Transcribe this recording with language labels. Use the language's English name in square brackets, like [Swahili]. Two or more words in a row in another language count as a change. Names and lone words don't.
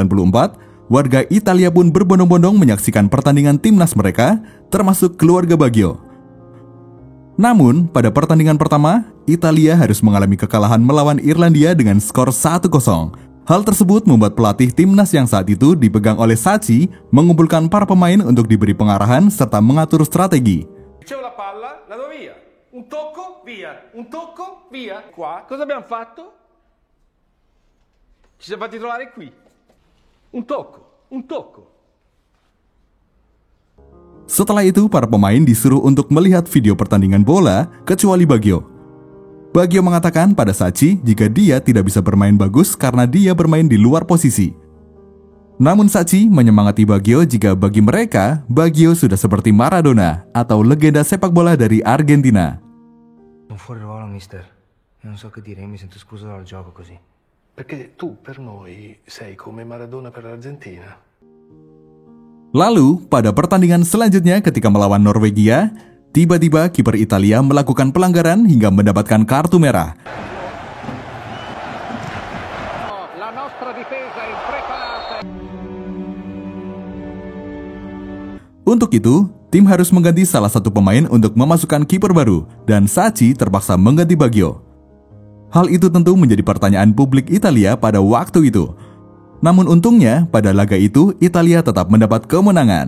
[Indonesian] Warga Italia pun berbondong-bondong menyaksikan pertandingan timnas mereka, termasuk keluarga Baggio. Namun, pada pertandingan pertama, Italia harus mengalami kekalahan melawan Irlandia dengan skor 1-0. Hal tersebut membuat pelatih timnas yang saat itu dipegang oleh Sacchi mengumpulkan para pemain untuk diberi pengarahan serta mengatur strategi. [Italian] C'è la palla, la do via. Un tocco, via. Un tocco, via. Qua, cosa abbiamo fatto? Ci siamo fatti trovare qui. Un tocco, un tocco. [Indonesian] Setelah itu, para pemain disuruh untuk melihat video pertandingan bola, kecuali Baggio. Baggio mengatakan pada Sacchi jika dia tidak bisa bermain bagus karena dia bermain di luar posisi. Namun Sacchi menyemangati Baggio jika bagi mereka, Baggio sudah seperti Maradona atau legenda sepak bola dari Argentina. [Italian] Non fuori ruolo, mister. Non so che dire, mi sento escluso dal gioco così. Perché tu per noi sei come Maradona per l'Argentina. [Indonesian] Lalu, pada pertandingan selanjutnya ketika melawan Norwegia, tiba-tiba kiper Italia melakukan pelanggaran hingga mendapatkan kartu merah. [Italian] La nostra difesa è preparata. [Indonesian] Untuk itu, tim harus mengganti salah satu pemain untuk memasukkan kiper baru, dan Sacchi terpaksa mengganti Baggio. Hal itu tentu menjadi pertanyaan publik Italia pada waktu itu. Namun untungnya, pada laga itu, Italia tetap mendapat kemenangan.